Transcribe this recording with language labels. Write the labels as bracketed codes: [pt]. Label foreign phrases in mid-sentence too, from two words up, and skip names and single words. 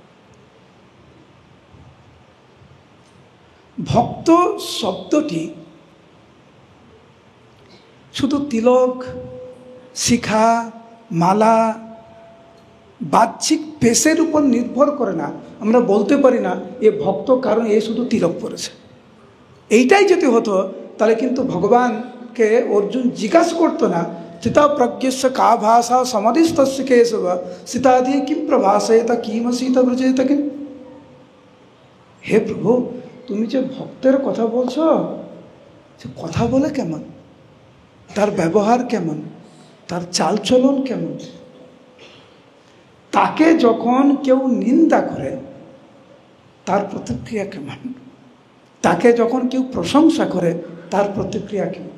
[bn] ভক্ত শব্দটি শুধু তিলক, শিখা, মালা, বাহ্যিক পেশের উপর নির্ভর করে না। আমরা বলতে পারি না এ ভক্ত কারণ এ শুধু তিলক পরেছে। এইটাই যদি হতো তাহলে কিন্তু ভগবানকে অর্জুন জিজ্ঞাসা করতো না [sa] स्थिता प्रज्ञस्य का भाषा समाधिस्तस्य केशव सीताधि किम प्रभासेत किमसीत ब्रजेत किम। [bn] হে প্রভু, তুমি যে ভক্তের কথা বলছো, সে কথা বলে কেমন, তার ব্যবহার কেমন, তার চালচলন কেমন, তাকে যখন কেউ নিন্দা করে তার প্রতিক্রিয়া কেমন, তাকে যখন কেউ প্রশংসা করে তার প্রতিক্রিয়া কেমন।